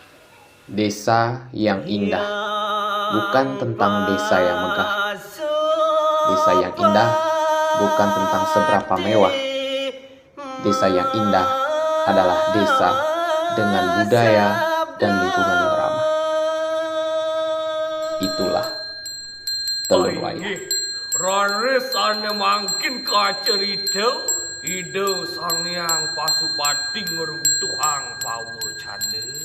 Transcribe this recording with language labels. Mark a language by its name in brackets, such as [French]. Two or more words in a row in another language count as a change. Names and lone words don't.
[Indonesian] Desa yang indah bukan tentang desa yang megah. Desa yang indah bukan tentang seberapa mewah. Desa yang indah adalah desa dengan budaya dan lingkungan yang ramah. Itulah Telunwaya. [Balinese] Raresane mangkin kacerita ide sang yang pasupati ngeruntuhang pawo canda.